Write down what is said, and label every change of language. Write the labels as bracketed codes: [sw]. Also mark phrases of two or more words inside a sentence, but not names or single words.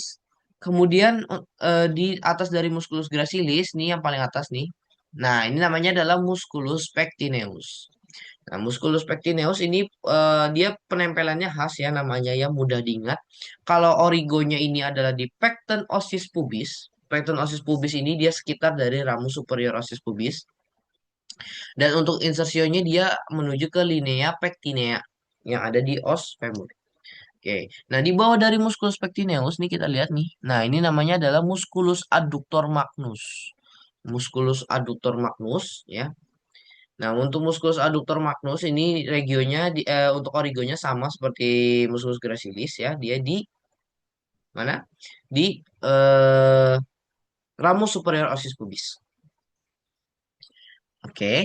[id] Kemudian di atas dari musculus gracilis nih yang paling atas nih. Nah, ini namanya adalah musculus pectineus. Nah, musculus pectineus ini dia penempelannya khas ya namanya ya mudah diingat. Kalau origonya ini adalah di pecten ossis pubis. Pecten ossis pubis ini dia sekitar dari ramus superior ossis pubis. Dan untuk insersionya dia menuju ke linea pectinea yang ada di os femur. Oke. Nah, di bawah dari musculus pectineus nih kita lihat nih. Nah, ini namanya adalah musculus adductor magnus. Musculus adductor magnus ya. Nah, untuk musculus adductor magnus ini regionnya untuk origonya sama seperti musculus gracilis ya. Dia di mana? Di eh, ramus superior ossis pubis. Oke.